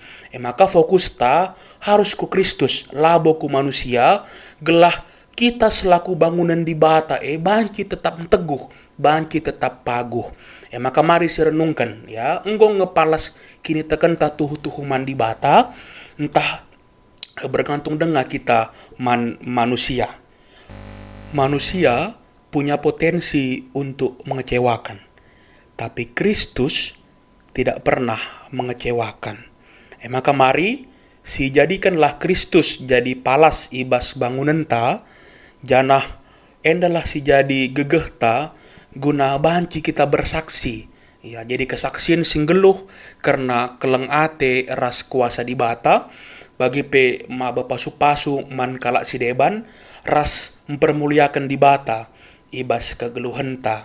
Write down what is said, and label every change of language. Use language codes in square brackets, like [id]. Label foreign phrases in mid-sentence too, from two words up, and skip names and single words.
[btx] Maka fokus ta harus ku Kristus labo ku manusia gelah [id] kita selaku bangunan [btx] di bata banci [id] tetap teguh, [btx] banci tetap paguh. Maka mari renungkan ya, enggo ngepalas kini tekan ta tuhu-tuhuman di bata entah [id] bergantung dengan kita manusia. Manusia punya potensi untuk mengecewakan. Tapi Kristus tidak pernah mengecewakan. Maka mari [btx] si jadikanlah Kristus jadi palas ibas bangunan ta, janah endalah si jadi gegeh ta, guna banci kita bersaksi. Ya, jadi kesaksian singgeluh karena keleng ate ras kuasa di bata, bagi pe ma bapasu-pasu man kalak si deban, ras mempermuliakan di bata, ibas kegeluhan ta.